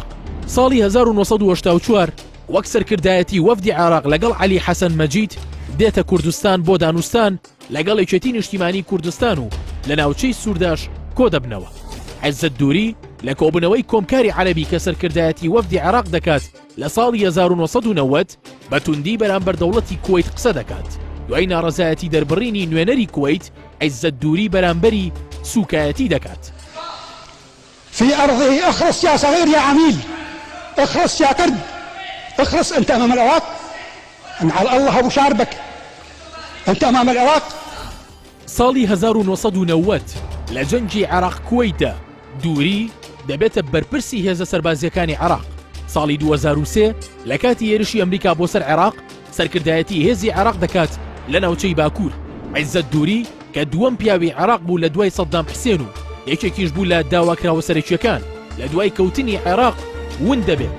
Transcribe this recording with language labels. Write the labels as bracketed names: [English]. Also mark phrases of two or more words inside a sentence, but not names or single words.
[Central Kurdish] ساڵی 1984 وەک سەرکردایەتی وەفدی عێراق لەگەڵ عەلی حەسەن مەجید دێتە کوردستان بۆ دانوستان لەگەڵ یەکێتی نیشتیمانی کوردستان و لە ناوچەی سوورداش کۆ دەبنەوە. عزت دووری لە کۆبوونەوەی کۆمکاری عەرەبی کە سەرکردایەتی وەفدی عێراق دەکات لە ساڵی 1990 بە توندی بەرامبەر دەوڵەتی کوێیت قسە دەکات. دوای ناڕەزایەتی دەربڕینی نوێنەری کوێیت عزت دووری بەرامبەری سوکایەتی دەکات. [Arabic] في أرضه اخرس يا صغير يا عميل، اخرس يا كرد، اخرس أنت أمام العراق. أن على الله أبو شاربك أنت أمام العراق. [Central Kurdish] ساڵی 1990 لە جەنگی عێراق کوێیتە دووری دەبێتە بەرپرسی هێزە سەربازیەکانی عێراق. ساڵی 2003 لە کاتی هێرشی ئەمریکا بۆ سەر عێراق سەرکردایەتی هێزی عێراق دەکات لە ناوچەی باکوور. عزت دووری کە دووەم پیاوی عێراق بوو لە دوای سەدام حسێن و یەکێکیش بوو لە داواکراوە سەرەکیەکان لە دوای کەوتنی عێراق ون دەبێت.